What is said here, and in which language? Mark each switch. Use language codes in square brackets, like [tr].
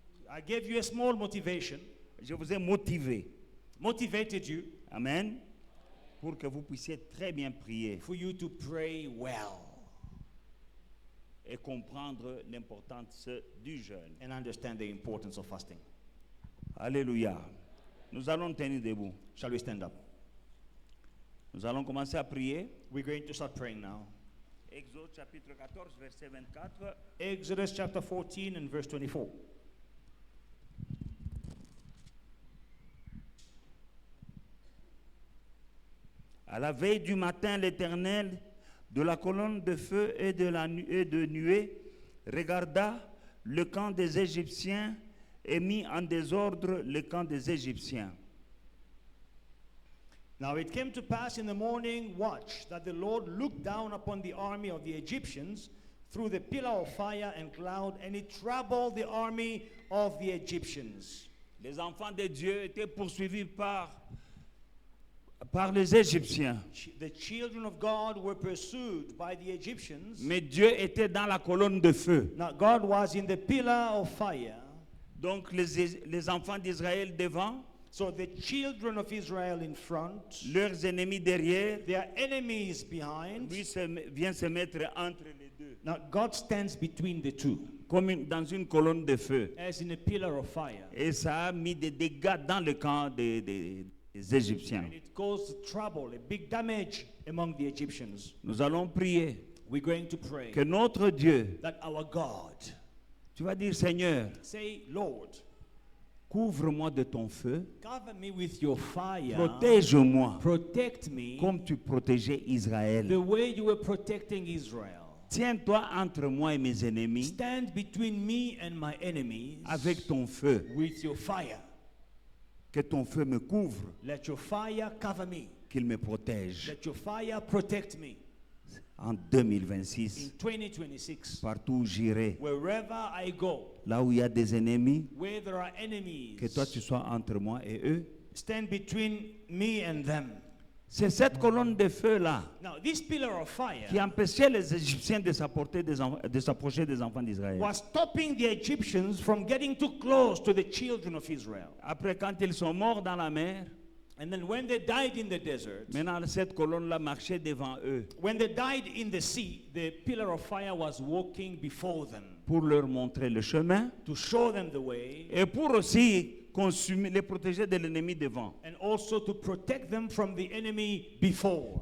[en] I gave you a small motivation, [fr] Je vous ai motivé. [en] motivated you Amen. [fr] Pour que vous puissiez très bien prier [en] for you to pray well [fr] et comprendre l'importance du jeûne. [en] and understand the importance of fasting. Alléluia. [fr] Nous allons tenir debout. [en] Shall we stand up? [fr] Nous allons commencer à prier. [en] We're going to start praying now. [fr] Exode chapitre 14, verset 24. [en] Exodus chapter 14 and verse 24. [fr] À la veille du matin, l'Éternel, de la colonne de feu et de nuée, regarda le camp des Égyptiens et mit en désordre le camp des Égyptiens. [en] Now it came to pass in the morning watch that the Lord looked down upon the army of the Egyptians through the pillar of fire and cloud, and it troubled the army of the Egyptians. [fr] Les enfants de Dieu étaient poursuivis par les Égyptiens. [en] The children of God were pursued by the Egyptians. [fr] Mais Dieu était dans la colonne de feu. [en] Now God was in the pillar of fire. [fr] Donc les enfants d'Israël devant, [en] So the children of Israel in front, [fr] leurs ennemis derrière, [en] their enemies behind. [fr] lui vient se mettre entre les deux, [en] Now God stands between the two, [fr] comme dans une colonne de feu. [en] as in a pillar of fire. [fr] Et ça a mis des dégâts dans le camp des Égyptiens. [en] And it caused trouble, a big damage among the Egyptians. [fr] Nous allons prier [en] We're going to pray [fr] que notre Dieu, [en] that our God, [fr] tu vas dire Seigneur, [en] say, Lord, [fr] couvre-moi de ton feu, [en] cover me with your fire, [fr] protège-moi [en] protect me [fr] comme tu protégeais Israël. [en] the way you were protecting Israel. [fr] Tiens-toi entre moi et mes ennemis [en] Stand between me and my enemies [fr] avec ton feu. [en] with your fire. [fr] Que ton feu me couvre, [en] Let your fire cover me. [fr] qu'il me protège. [en] Let your fire protect me. [fr] En [en] In [fr] 2026, [en] 2026, [fr] partout où j'irai, [en] wherever I go, [fr] là où il y a des ennemis, [en] where there are enemies, [fr] que toi tu sois entre moi et eux. [en] stand between me and them. [fr] C'est cette colonne de feu-là [en] Now, this pillar of fire [fr] qui empêchait les Égyptiens de s'approcher des enfants d'Israël. [en] was stopping the Egyptians from getting too close to the children of Israel. [fr] Après, quand ils sont morts dans la mer, [en] And then when they died in the desert, [fr] maintenant cette colonne-là marchait devant eux [en] when they died in the sea, the pillar of fire was walking before them [fr] pour leur montrer le chemin [en] to show them the way [fr] et pour aussi consumer, les protéger de l'ennemi devant. [en] and also to protect them from the enemy before.